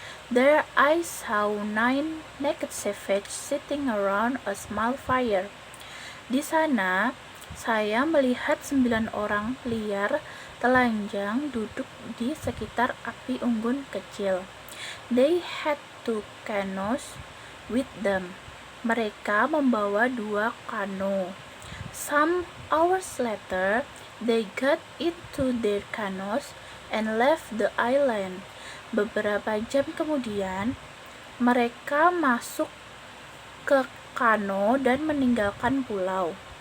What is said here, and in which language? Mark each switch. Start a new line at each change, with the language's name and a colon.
English: There I saw 9 naked savages sitting around a small fire.
Indonesian: Di sana saya melihat 9 orang liar telanjang duduk di sekitar api unggun kecil.
English: They had 2 canoes with them.
Indonesian: Mereka membawa 2 kano.
English: Some hours later, they got into their canoes and left the island.
Indonesian: Beberapa jam kemudian, mereka masuk ke kano dan meninggalkan pulau.